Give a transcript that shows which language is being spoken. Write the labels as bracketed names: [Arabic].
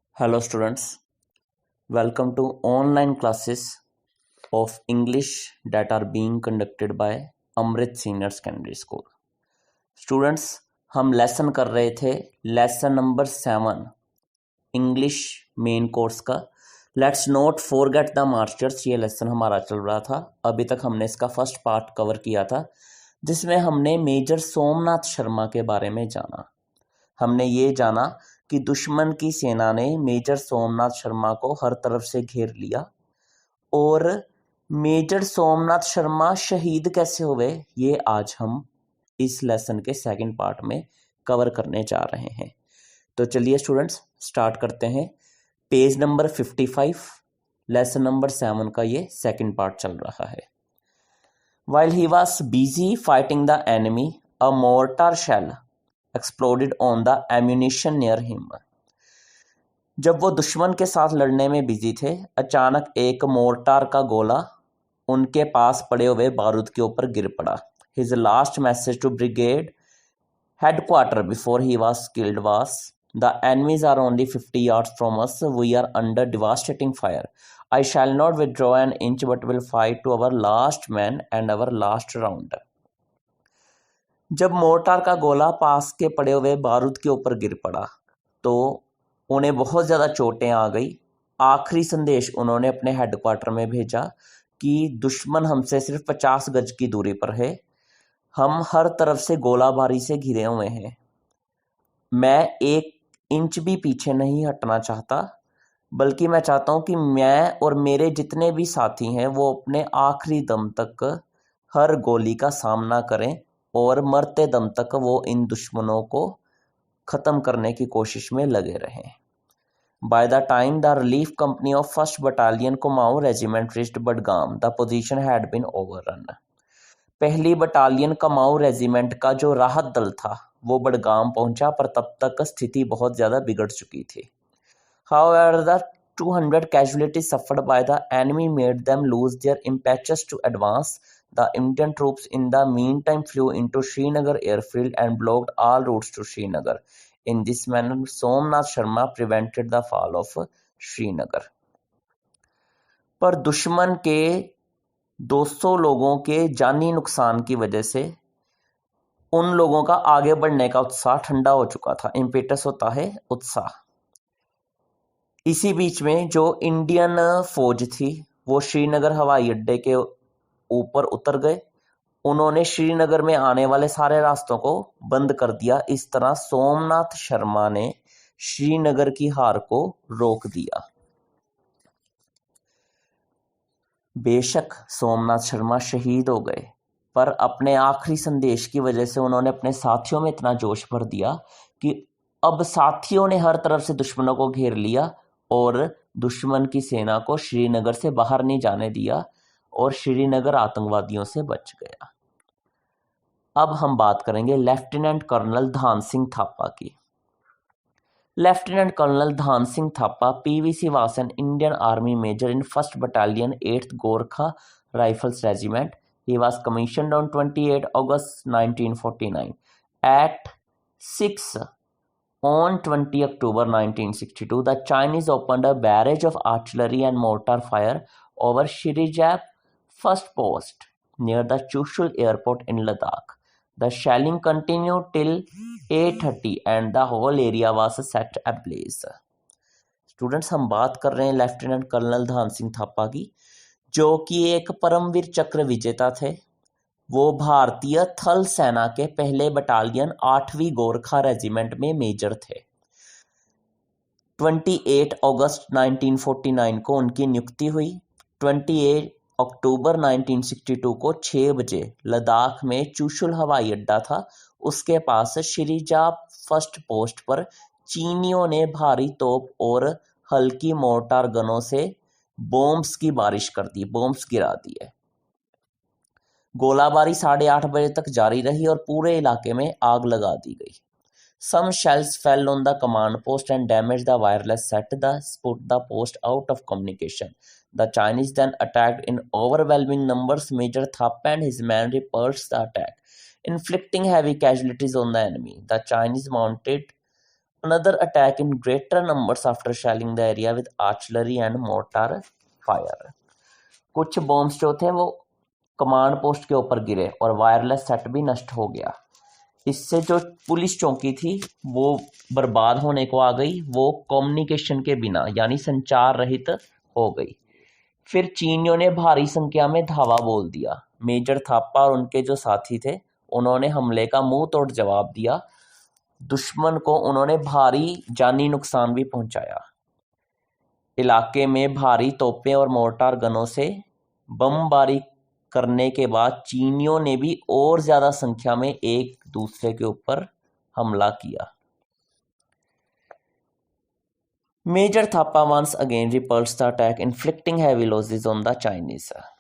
[English] Hello students, welcome to online classes of English that are being conducted by Amrit Senior Secondary School. [Hindi] Students, हम lesson कर रहे थे lesson number 7 English main course का। Let's not forget the masters, ये lesson हमारा चल रहा था। अभी तक हमने इसका फर्स्ट पार्ट कवर किया था जिसमें हमने मेजर सोमनाथ शर्मा के बारे में जाना। हमने ये जाना कि दुश्मन की सेना ने मेजर सोमनाथ शर्मा को हर तरफ से घेर लिया और मेजर सोमनाथ शर्मा शहीद कैसे हुए, ये आज हम इस लेसन के सेकंड पार्ट में कवर करने जा रहे हैं। तो चलिए स्टूडेंट्स स्टार्ट करते हैं। पेज नंबर 55, लेसन नंबर 7 का ये सेकंड पार्ट चल रहा है। [English] While he was busy fighting the enemy, a mortar shell exploded on the ammunition near him. [Hindi] जब वो दुश्मन के साथ लड़ने में बिजी थे, अचानक एक मोर्टार का गोला उनके पास पड़े हुए बारूद के ऊपर गिर पड़ा। [English] His last message to brigade headquarters before he was killed was, "The enemies are only 50 yards from us. We are under devastating fire. I shall not withdraw an inch but will fight to our last man and our last round." [Hindi] जब mortar का गोला पास के पड़े हुए बारूद के ऊपर गिर पड़ा तो उन्हें बहुत ज़्यादा चोटें आ गई। आखिरी संदेश उन्होंने अपने हेडक्वार्टर में भेजा कि दुश्मन हमसे सिर्फ 50 गज की दूरी पर है, हम हर तरफ से गोलाबारी से घिरे हुए हैं, मैं एक इंच भी पीछे नहीं हटना चाहता, बल्कि मैं चाहता हूं कि मैं और मेरे जितने भी साथी हैं वो अपने आखिरी दम तक हर गोली का सामना करें और मरते दम तक वो इन दुश्मनों को ख़त्म करने की कोशिश में लगे रहें। [English] By the time the relief company of 1st Battalion Kumaon Regiment reached Budgam, the position had been overrun. [Hindi] पहली बटालियन कमाऊं रेजिमेंट का जो राहत दल था वो बडगाम पहुंचा, पर तब तक स्थिति बहुत ज़्यादा बिगड़ चुकी थी। [English] However, the 200 casualties suffered by the enemy made them lose their impetus to advance. The Indian troops in the meantime flew into Srinagar airfield and blocked all routes to Srinagar. In this manner, Somnath Sharma prevented the fall of Srinagar. [Hindi] पर दुश्मन के 200 लोगों के जानी नुकसान की वजह से उन लोगों का आगे बढ़ने का उत्साह ठंडा हो चुका था। इम्पेटस होता है उत्साह। इसी बीच में जो इंडियन फौज थी वो श्रीनगर हवाई अड्डे के ऊपर उतर गए। उन्होंने श्रीनगर में आने वाले सारे रास्तों को बंद कर दिया। इस तरह सोमनाथ शर्मा ने श्रीनगर की हार को रोक दिया। बेशक सोमनाथ शर्मा शहीद हो गए, पर अपने आखिरी संदेश की वजह से उन्होंने अपने साथियों में इतना जोश भर दिया कि अब साथियों ने हर तरफ से दुश्मनों को घेर लिया और दुश्मन की सेना को श्रीनगर से बाहर नहीं जाने दिया और श्रीनगर आतंकवादियों से बच गया। अब हम बात करेंगे लेफ्टिनेंट कर्नल धान सिंह थापा की। [English] Lieutenant colonel Dhan Singh Thapa PVC was an Indian Army major in 1st Battalion 8th Gorkha Rifles Regiment. He was commissioned on 28 August 1949. At 6 on 20 October 1962, the Chinese opened a barrage of artillery and mortar fire over Shirijap first post near the Chushul airport in Ladakh. The shelling continued till 8:30 and the whole area was set ablaze. [Hindi] Students, हम बात कर रहे हैं lieutenant colonel धान सिंह थापा की, जो कि एक परमवीर चक्र विजेता थे। वो भारतीय थल सेना के पहले बटालियन 8वीं गोरखा रेजिमेंट में मेजर थे। 28 अगस्त 1949 को उनकी नियुक्ति हुई। 28 अक्टूबर 1962 को 6 बजे लद्दाख में चुशुल हवाई अड्डा था, उसके पास शिरीजाप फर्स्ट पोस्ट पर चीनियों ने भारी तोप और हल्की मोर्टार गनों से बॉम्ब्स की बारिश कर दी, बॉम्ब्स गिरा दिए। गोलाबारी 8:30 बजे तक जारी रही और पूरे इलाके में आग लगा दी गई। [English] Some shells fell on the command post and damaged the wireless set, thus put the post out of communication. The Chinese then attacked in overwhelming numbers. Major Thapa and his men repulsed the attack, inflicting heavy casualties on the enemy. The Chinese mounted another attack in greater numbers after shelling the area with artillery and mortar fire. [Hindi] कुछ bombs जो थे वो command post के ऊपर गिरे और wireless set भी नष्ट हो गया। इससे जो पुलिस चौकी थी वो बर्बाद होने को आ गई, वो कम्युनिकेशन के बिना यानी संचार रहित हो गई। फिर चीनियों ने भारी संख्या में धावा बोल दिया। मेजर थापा और उनके जो साथी थे उन्होंने हमले का मुंह तोड़ जवाब दिया। दुश्मन को उन्होंने भारी जानी नुकसान भी पहुंचाया। इलाके में भारी तोपें और मोर्टार गनों से बमबारी करने के बाद चीनियों ने भी और ज्यादा संख्या में एक दूसरे के ऊपर हमला किया। [English] Major Thapa once again repulsed the attack, inflicting heavy losses on the Chinese.